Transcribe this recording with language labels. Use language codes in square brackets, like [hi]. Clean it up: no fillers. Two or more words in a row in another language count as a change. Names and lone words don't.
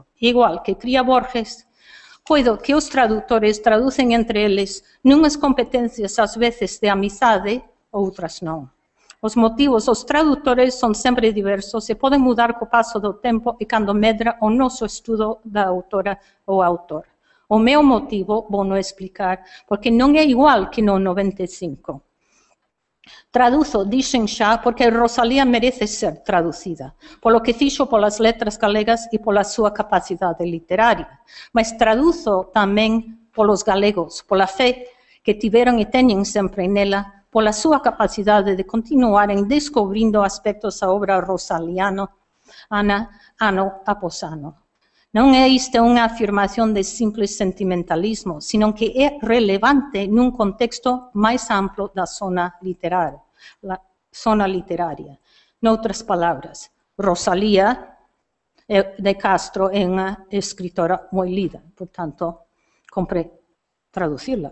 [pt] Igual que cria Borges, cuido que os tradutores traduzem entre eles numas competências às vezes de amizade, outras não. Os motivos, os tradutores são sempre diversos e podem mudar com o passo do tempo e quando medra o nosso estudo da autora ou autor. O meu motivo, vou não explicar, porque não é igual que no 95. [gl] Traduzo, dixen xa, porque Rosalía merece ser traducida, polo que fixo polas letras galegas e pola súa capacidade literaria. Mas traduzo tamén polos galegos, pola fe que tiveron e teñen sempre nela, pola súa capacidade de continuarem descobrindo aspectos da obra rosaliana ano após ano. [pt] Não é isto uma afirmação de simples sentimentalismo, sino que é relevante num contexto mais amplo da zona literária. Noutras palavras, Rosalía de Castro é uma escritora muito lida, portanto, compre traduzi-la.